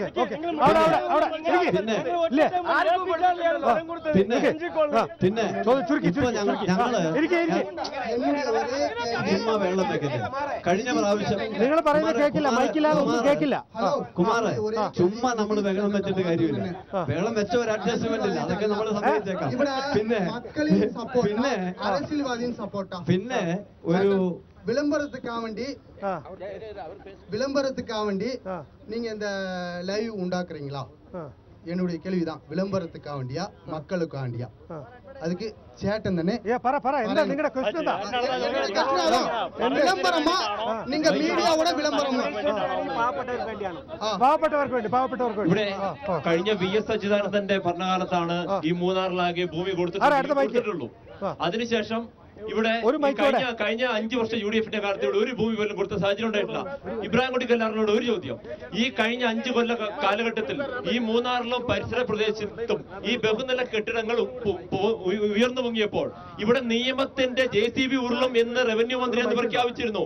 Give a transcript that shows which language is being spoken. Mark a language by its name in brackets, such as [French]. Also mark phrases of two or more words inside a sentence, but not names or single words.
[Malayalam] പിന്നെ ഇപ്പൊ ഞങ്ങള് വെള്ളം വെക്കട്ടെ. കഴിഞ്ഞ പ്രാവശ്യം കുമാറെ ചുമ്മാ നമ്മൾ വെള്ളം വെച്ചിട്ട് കാര്യമില്ല. വെള്ളം വെച്ച ഒരു അഡ്ജസ്റ്റ്മെന്റ് ഇല്ല, അതൊക്കെ നമ്മൾ സമ്മതിച്ചേക്കാം. പിന്നെ ഒരു [Tamil] விளம்பரத்துக்காக வேண்டி நீங்க இந்த லைவ் உண்டாக்குறீங்களா? என்னுடைய கேள்விதான். விளம்பரத்துக்காக வேண்டியா மக்களுக்காக வேண்டியா? அதுக்கு சேட்டன் தானே விளம்பரமா? நீங்க மீடியாவோட விளம்பரமா? [Malayalam] ഇവിടെ കഴിഞ്ഞ VS അച്യുതാനന്ദന്റെ ഭരണകാലത്താണ് ഈ മൂന്നാറിലാകെ ഭൂമി കൊടുത്തിട്ടുള്ളൂ. അതിനുശേഷം ഇവിടെ കഴിഞ്ഞ 5 വർഷം UDF-ന്റെ കാലത്ത് ഇവിടെ ഒരു ഭൂമി പോലും കൊടുത്ത സാഹചര്യം ഉണ്ടായിട്ടില്ല. ഇബ്രാഹിം കുട്ടി കല്ലാറിനോട് ഒരു ചോദ്യം, ഈ കഴിഞ്ഞ 5 കൊല്ല കാലഘട്ടത്തിൽ ഈ മൂന്നാറിലും പരിസര പ്രദേശത്തും ഈ ബഹുനില കെട്ടിടങ്ങൾ ഉയർന്നു പൊങ്ങിയപ്പോൾ ഇവിടെ നിയമത്തിന്റെ JCB ഉരുളും എന്ന് റവന്യൂ മന്ത്രി എന്ന് പ്രഖ്യാപിച്ചിരുന്നു.